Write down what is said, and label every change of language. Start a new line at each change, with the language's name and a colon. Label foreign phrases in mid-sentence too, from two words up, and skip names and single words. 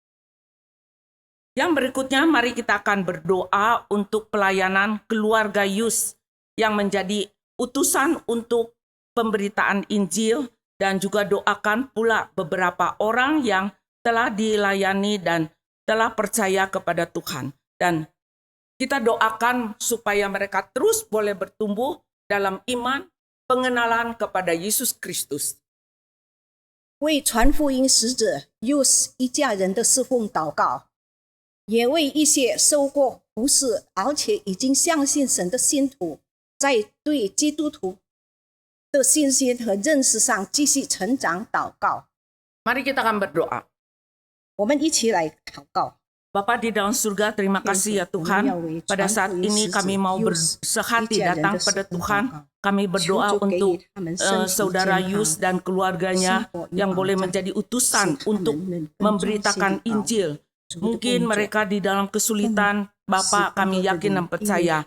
Indonesian: Yang berikutnya, mari kita akan berdoa untuk pelayanan keluarga Yus yang menjadi utusan untuk pemberitaan Injil, dan juga doakan pula beberapa orang yang telah dilayani dan telah percaya kepada Tuhan. Dan kita doakan supaya mereka terus boleh bertumbuh dalam iman, pengenalan kepada Yesus Kristus.
Chinese: 为传福音使者 Yus 一家人的侍奉祷告，也为一些受过服侍而且已经相信神的信徒，在对基督徒的信心和认识上继续成长祷告。
Indonesian: Mari kita akan berdoa.
Chinese: 我们一起来祷告。
Indonesian: Bapa di dalam surga, terima kasih ya Tuhan. Pada saat ini kami mau bersehati datang pada Tuhan. Kami berdoa untuk saudara Yus dan keluarganya yang boleh menjadi utusan untuk memberitakan Injil. Mungkin mereka di dalam kesulitan, Bapa kami yakin dan percaya.